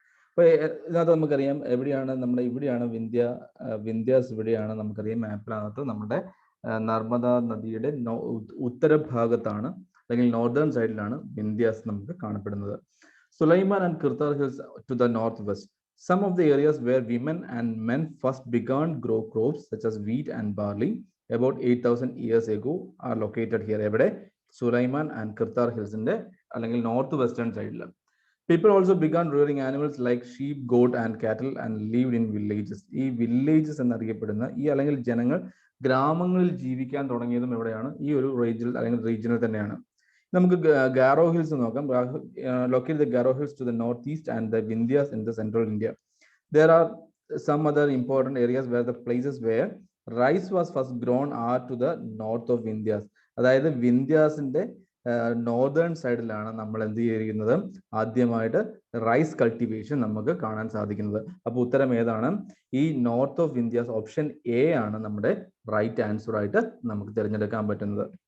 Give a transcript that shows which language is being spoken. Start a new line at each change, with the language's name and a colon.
Malayalam: അപ്പൊ ഇതിനകത്ത് നമുക്കറിയാം ഇവിടെയാണ് വിന്ധ്യാസ് ഇവിടെയാണ് നമുക്കറിയാം. മാപ്പിനകത്ത് നമ്മുടെ നർമ്മദ നദിയുടെ ഉത്തരഭാഗത്താണ് അല്ലെങ്കിൽ നോർത്തേൺ സൈഡിലാണ് വിന്ധ്യാസ് നമുക്ക് കാണപ്പെടുന്നത്.
English: Sulaiman and Kirthar hills to the north west. Some of the areas where women and men first began grow crops such as wheat and barley about 8,000 years ago are located here.
Malayalam: എവിടെ? സുലൈമാൻ ആൻഡ് കിർത്താർ ഹിൽസിന്റെ അല്ലെങ്കിൽ north western സൈഡിൽ.
English: People also began rearing animals like sheep, goat and cattle and lived in villages.
Malayalam: ഈ villages എന്നറിയപ്പെടുന്ന അല്ലെങ്കിൽ ജനങ്ങൾ ഗ്രാമങ്ങളിൽ ജീവിക്കാൻ തുടങ്ങിയതും എവിടെയാണ്? ഈ ഒരു റീജിയനിൽ തന്നെയാണ്. നമുക്ക് ഗാരോ ഹിൽസ് നോക്കാം.
English: Locate the Garo hills to the northeast and the Vindhyas in the central India. There are some other important areas where the places where rice was first grown are to the north of Vindhyas.
Malayalam: അതായത് വിന്ധ്യാസിന്റെ northern സൈഡിലാണ് നമ്മൾ എന്ത് ചെയ്തിരിക്കുന്നത്, ആദ്യമായിട്ട് rice cultivation നമുക്ക് കാണാൻ സാധിക്കുന്നത്. അപ്പൊ ഉത്തരം ഏതാണ്? ഈ north of Vindhyas, option A ആണ് നമ്മുടെ റൈറ്റ് ആൻസർ ആയിട്ട് നമുക്ക് തിരഞ്ഞെടുക്കാൻ പറ്റുന്നത്.